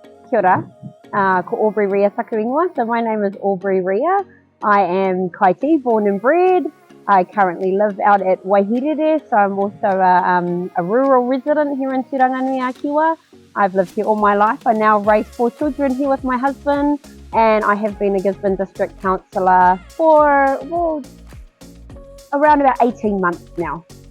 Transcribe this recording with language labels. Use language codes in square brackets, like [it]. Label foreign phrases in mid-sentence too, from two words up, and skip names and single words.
[mi] Kia ora, ko Aubrey Ria taku ingoa. [en] So my name is Aubrey Ria. I am Kaiti, born and bred. I currently live out at Waiherere, so I'm also a rural resident here in Turanganui-a-Kiwa. I've lived here all my life. I now raise 4 children here with my husband, and I have been a Gisborne District Councillor for, well, around about 18 months now.